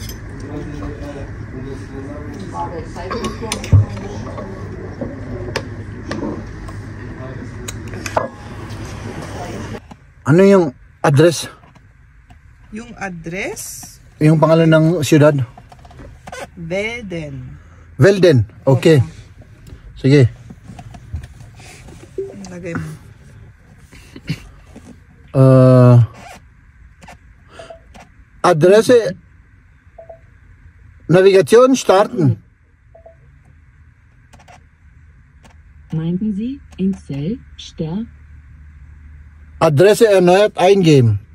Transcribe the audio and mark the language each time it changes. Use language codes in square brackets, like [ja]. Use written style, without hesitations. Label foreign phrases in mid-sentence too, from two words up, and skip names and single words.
[tl] Ano yung address? Yung address? Yung pangalan ng siyudad? Velden. Velden, okay. Sige. Lagay mo. [de] Adresse Navigation starten. Meinten Sie in Zell, Ster? Adresse erneut eingeben.